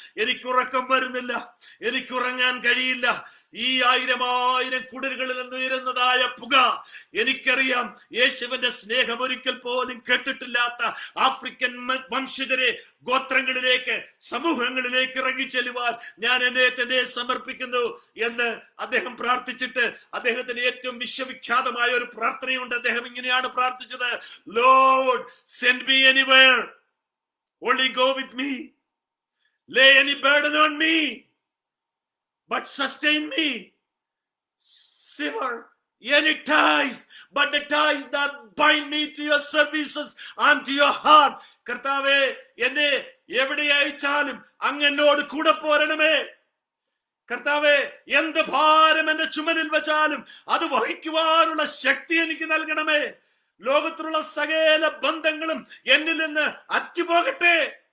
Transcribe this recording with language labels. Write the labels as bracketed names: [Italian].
[Malayalam] എനിക്ക് ഉറക്കം വരുന്നില്ല, എനിക്ക് ഉറങ്ങാൻ കഴിയില്ല. ഈ 1000 കുടിലുകളിൽ നിന്ന് ഉയരുന്നതായ പുക, എനിക്കറിയാം യേശുവിന്റെ സ്നേഹം ഒരിക്കൽ പോലും കേട്ടിട്ടില്ലാത്ത ആഫ്രിക്കൻ വംശജരെ ഗോത്രങ്ങളിലേക്ക്, സമൂഹങ്ങളിലേക്ക് ഇറങ്ങിച്ചെല്ലുവാൻ ഞാൻ എന്നെ തന്നെ സമർപ്പിക്കുന്നു എന്ന് അദ്ദേഹം പ്രാർത്ഥിച്ചിട്ട്, അദ്ദേഹത്തിന് ഏറ്റവും വിശ്വവിഖ്യാതമായ ഒരു പ്രാർത്ഥനയുണ്ട്. അദ്ദേഹം ഇങ്ങനെയാണ് പ്രാർത്ഥിച്ചത്: [English] Lord, send me anywhere, only go with me, lay any burden on me, but sustain me. Sever any ties, but the ties that bind me to your services and to your heart. [Malayalam] കർത്താവേ, എന്നെ എവിടെ അയച്ചാലും അങ്ങ് എന്നോട് കൂടെ പോരണമേ. കർത്താവേ, എന്ത് ഭാരം എന്റെ ചുമലിൽ വെച്ചാലും അത് വഹിക്കുവാനുള്ള ശക്തി എനിക്ക് നൽകണമേ. ലോകത്തിലുള്ള സകല ബന്ധങ്ങളും എന്നിൽ നിന്ന് അറ്റുപോകട്ടെ.